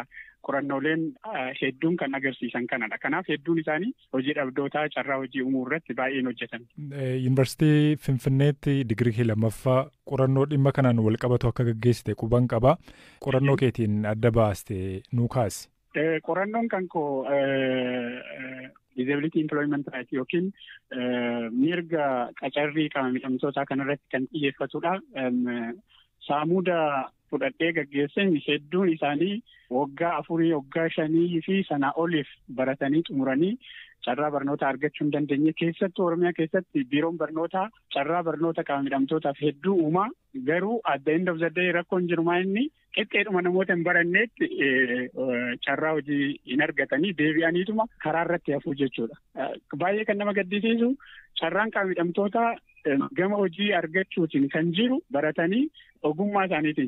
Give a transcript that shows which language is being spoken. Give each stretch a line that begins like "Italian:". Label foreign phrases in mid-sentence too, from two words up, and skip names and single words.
Oromo: Qorannooleen hedduun kan agarsiisan kanadha. Kanaaf hedduun isaanii hojii dhabdootaa carraa hojii uumuu irratti baay'een hojjetan. Yuunivarsiitii Finfinneetti digirii lammaffaa qorannoo dhimma kanaan wal qabatu akka gaggeessite quban qaba. Qorannoo keetiin adda baaste nuu kaasi. Qorannoon kan koo
English: disability employment right
Oromo: yookiin mirga qacarrii qaama miidhamtootaa kanarratti kan xiyyeeffatudha. Saamuda fudhadhee gaggeessan hedduun isaanii waggaa 4, waggaa 5 fi sanaa oliif baratanii xumuranii carraa barnoota argachuu hin dandeenye. Keessattuu Oromiyaa keessatti biiroon barnootaa carraa barnoota qaama miidhamtootaaf hedduu uumaa. Garuu
English: at the end of the day
Oromo: rakkoon jirumaa inni qixxeedhuma namoota hin baranneetti carraa hojii hin argatanii deebi'aniituma karaa irratti hafuu jechuudha. Baay'ee kan nama gaddisiisu carraan qaama miidhamtootaa gama hojii argachuutiin kan jiru baratanii ogummaa isaaniitiin.